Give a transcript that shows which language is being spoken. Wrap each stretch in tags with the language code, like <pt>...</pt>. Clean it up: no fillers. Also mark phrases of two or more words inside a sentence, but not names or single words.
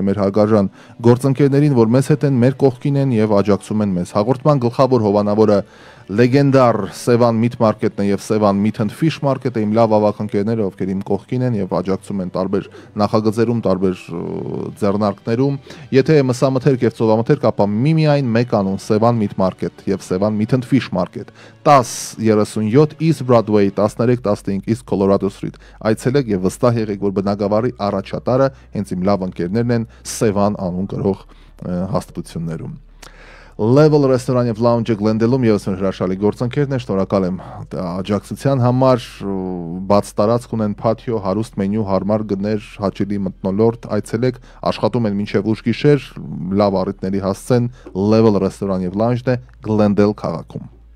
<hy>մեր հարգարժան գործընկերներին, որ մեզ հետ են, մեր կողքին են եւ աջակցում են մեզ։ Հաղորդման գլխավոր հովանավորը լեգենդար Sevan Meat Market-ն է եւ Sevan Meat and Fish Market-ը, իմ լավ ավակ ընկերները, ովքեր իմ կողքին են եւ աջակցում են տարբեր նախագծերում, տարբեր ձեռնարկներում։ Եթե մսամթերք եւ ծովամթերք, ապա միմիայն մեկ անուն Sevan Meat Market եւ Sevan Meat and Fish Market 1037 East Broadway 1315 East Colorado Street այցելեք եւ վստահ եղեք, որ բնակավարի առաջատարը հենց իմ լավ ընկերներն են Sevan անուն կրող հաստատություններում։ Level ռեստորան եւ lounge-ը Glendale-ում եւս մեր հրաշալի գործընկերն է, շնորհակալ եմ աջակցության համար, բաց տարածք ունեն, patio, հարուստ մենյու, հարմար գներ, հաճելի մթնոլորտ, այցելեք, աշխատում են մինչեւ ուշ գիշեր, լավ առիթների հասցեն, Level ռեստորան եւ lounge-ն է Glendale քաղաքում։</hy>